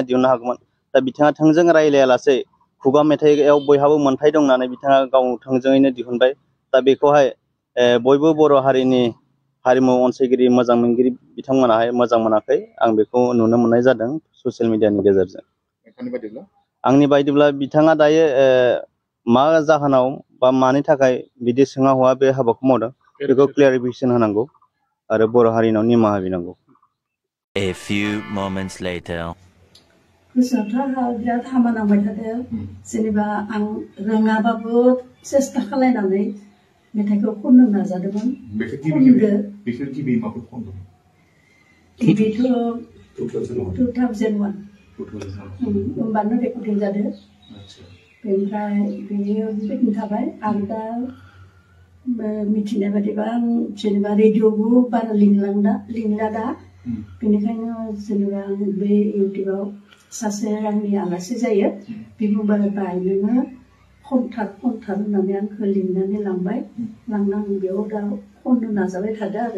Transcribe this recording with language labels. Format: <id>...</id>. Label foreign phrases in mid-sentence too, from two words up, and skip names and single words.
<brx>दिहुननो हागौमोन दा बिथाङा थोंजों रायज्लायालासे खुगा मेथाइआव बयहाबो मोन्थाय दं होननानै बिथाङा गाव थोंजोङैनो दिहुनबाय दा बेखौहाय बयबो बर' हारिनि हारिमु अनसायगिरि मोजां मोनगिरि बिथांमोनाहाय मोजां मोनाखै आं बेखौ नुनो मोननाय जादों ससियेल मिडियानि गेजेरजों आंनि बायदिब्ला बिथाङा दायो मा जाहोनाव बा मानि थाखाय बिदि सोङा हवा बे हाबाखौ मावदों बेखौ क्लियारिफिकेसन होनांगौ आरो बर' हारिनाव निमाहा बिनांगौ</brx> <en>A few moments later</en> <brx>गोसोआवथ' बिराद हामा नांबाय थादों जेनेबा आं रोङाबाबो सेस्था खालायनानै मेथाइखौ खननो नाजादोंमोन बेखौ गिबि माखौ खनदों गिबिथ' 2001 होमबानो रेकर्डिं जादों बेनिफ्राय बेयो बेबायदिनो थाबाय आरो दा मिथिनाय बादिबा आं जेनेबा रेडिअ'बो बारा लिंला दा बेनिखायनो जेनेबा आं बे इउटिउबाव सासे आंनि आलासि जायो बे बुंबाय बायनोनो खनथार होननानै आंखौ लिंनानै लांबाय लांनानै बेयाव दा खननो नाजाबाय थादों आरो</brx>